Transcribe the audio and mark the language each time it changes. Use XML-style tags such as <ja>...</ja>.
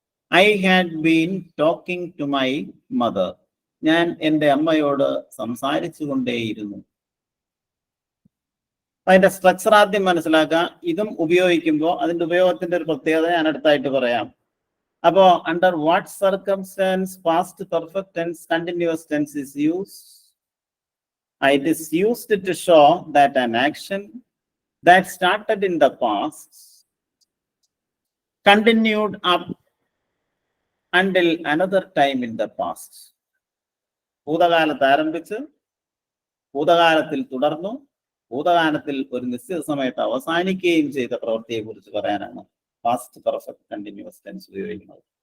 <en>I had been talking to my mother,</en> <ml>ഞാൻ എൻ്റെ അമ്മയോട് സംസാരിച്ചു കൊണ്ടേയിരുന്നു. അതിന്റെ സ്ട്രക്ചർ ആദ്യം മനസ്സിലാക്കുക. ഇതും ഉപയോഗിക്കുമ്പോൾ അതിന്റെ ഉപയോഗത്തിന്റെ ഒരു പ്രത്യേകത ഞാൻ അടുത്തായിട്ട് പറയാം.</ml> <en>അപ്പോ under what circumstance past perfect tense continuous tense is used? It is used to show that an action that started in the past continued up until another time in the past.</en> <ml>ഭൂതകാലത്ത് ആരംഭിച്ച് ഭൂതകാലത്തിൽ തുടർന്നു ഭൂതകാലത്തിൽ ഒരു നിശ്ചിത സമയത്ത് അവസാനിക്കുകയും ചെയ്ത പ്രവൃത്തിയെ കുറിച്ച് പറയാനാണ് പാസ്റ്റ് പെർഫെക്റ്റ് കണ്ടിന്യൂസ് ടെൻസ് ഉപയോഗിക്കുന്നത്.</ml>